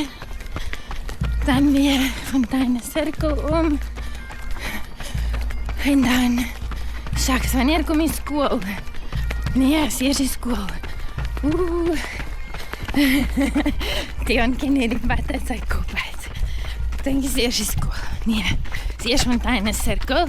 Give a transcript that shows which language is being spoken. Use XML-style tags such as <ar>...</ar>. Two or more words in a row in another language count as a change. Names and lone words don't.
<af>Dan weer Fonteinecirkel om.</af> <nl>En dan, shucks, wanneer kom je school?</nl> <af>Nee, is eerst die school. Theon ken nie die pad uit sy kop uit. Ek dink is eerst die school. Nee, is eerst Fonteinecirkel.</af>